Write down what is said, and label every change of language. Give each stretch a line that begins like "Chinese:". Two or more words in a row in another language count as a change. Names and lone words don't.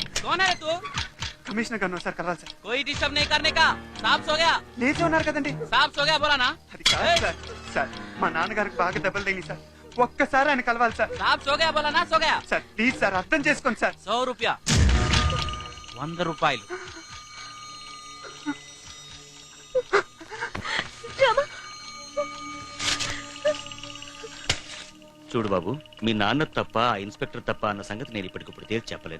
Hindi: कौन है तू?
Telugu: కమిషనర్ గారు సార్ కలవాలి సార్.
Hindi: कोई डिस्टर्ब नहीं करने का. साहब सो गया.
Telugu: లేచి ఉన్నారు కదండి.
Hindi: साहब सो गया बोला ना.
Telugu: అది కాదు సార్. సార్ మా నాన్నగారికి బాగా దెబ్బలు తగిలి సార్. ఒక్కసారి ఆయన కలవాలి సార్.
Hindi: साहब सो गया बोला ना. सो गया.
Telugu: సార్ ప్లీజ్ సార్ అర్థం చేసుకోండి సార్.
Hindi: 100 रुपया. 100 రూపాయలు.
Telugu: చూడు బాబు, మీ నాన్న తప్ప ఆ ఇన్స్పెక్టర్ తప్ప అన్న సంగతి నేను ఇప్పటికిప్పుడు తేల్చి చెప్పలేను.